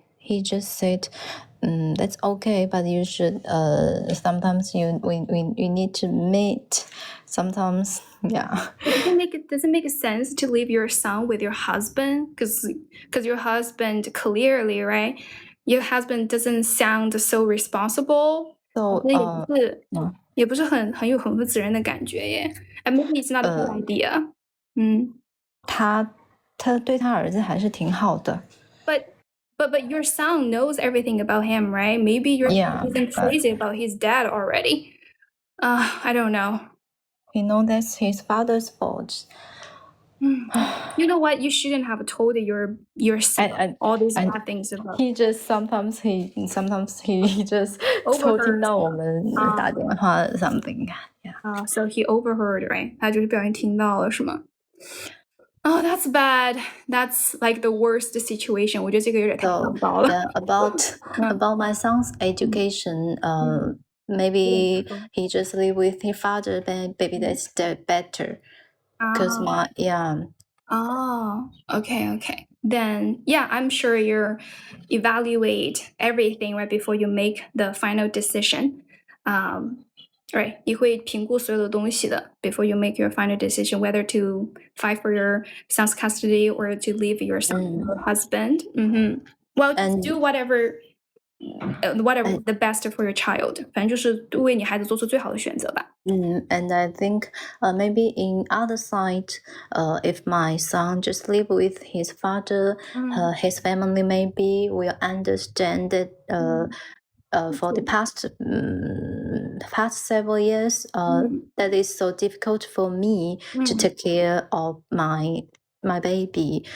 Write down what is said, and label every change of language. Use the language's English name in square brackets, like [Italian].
[English] He just said, that's okay, but you should sometimes we need to meet. Sometimes, yeah. Does it make sense to leave your son with your husband? Because your husband clearly, right? Your husband doesn't sound so responsible. So [Chinese] 也不是很负责任的感觉耶。 [English] And maybe it's not a good idea. [Chinese] 他对他儿子还是挺好的。 [English] But your son knows everything about him, right? Maybe your son isn't crazy about his dad already. I don't know. He knows that's his father's fault. You know what? You shouldn't have told your son all these bad things about. He just sometimes he just [Chinese] 偷听到我们打电话 [English] something. Yeah. So he overheard, right? [Chinese] 他就是不小心听到了，是吗？ [English] Oh, that's bad. That's like the worst situation. [Chinese] 我觉得这个有点太糟糕了。 [English] About my son's education, maybe he just live with his father, but maybe that's better. Because okay. then yeah, I'm sure you evaluate everything right before you make the final decision. Right, [Chinese] 你会评估所有的东西的 [English] before you make your final decision whether to fight for your son's custody or to leave your son or husband. Well, just And- do whatever the best for your child. [Chinese] 反正就是为你孩子做出最好的选择吧。 [English] And I think maybe in other side, if my son just live with his father, his family maybe will understand that for the past several years, that is so difficult for me to take care of my baby.